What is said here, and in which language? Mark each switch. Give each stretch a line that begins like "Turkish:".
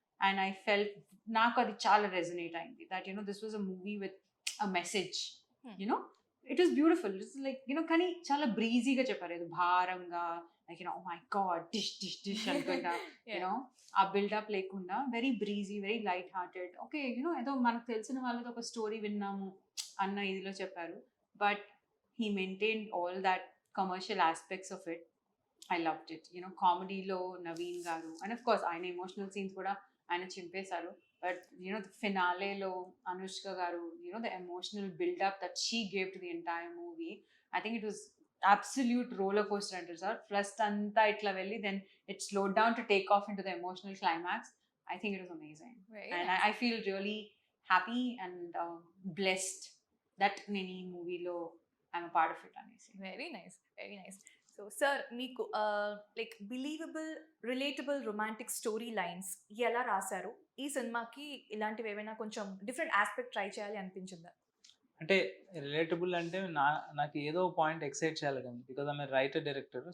English: and I felt
Telugu: నాకు అది చాలా రెజనేట్ అయింది
English: That this was a movie with a message. It is beautiful.
Telugu: It's like కానీ చాలా బ్రీజీగా చెప్పారు, ఏదో భారంగా like my God dish dish dish అనుకుంటా ఆ బిల్డప్ లేకుండా
English: Very breezy, very light hearted.
Telugu: Okay ఏదో మనకు తెలిసిన వాళ్ళతో ఒక స్టోరీ విన్నాము అన్న ఇదిలో చెప్పారు.
English: But he maintained all that commercial aspects of it. I loved it.
Telugu: కామెడీలో Naveen గారు, అండ్ ఆఫ్ కోర్స్ ఆయన ఎమోషనల్ సీన్స్ కూడా ఆయన చింపేశారు.
English: but the
Telugu: ఫినాలేలో అనుష్క గారు,
English: the emotional build-up that she gave to the entire movie, I think it was absolute roller coaster
Telugu: అంటారు sir. First అంతా ఇట్లా వెళ్ళి
English: then it slowed down to take off into the emotional climax. I think it was amazing. And I feel really happy and blessed that
Telugu: నేను ఈ మూవీలో
English: I'm a part of it అనేసి. Very nice, very nice.
Telugu: So sir, మీకు like believable, relatable romantic story lines ఎలా రాశారు? ఈ సినిమాకి ఇలాంటివి ఏమైనా కొంచెం డిఫరెంట్ ఆస్పెక్ట్ ట్రై చేయాలి అనిపించిందా? అంటే రిలేటబుల్ అంటే నాకు ఏదో పాయింట్ ఎక్సైట్ చేయాలి కానీ,
English: Because I'm a writer director.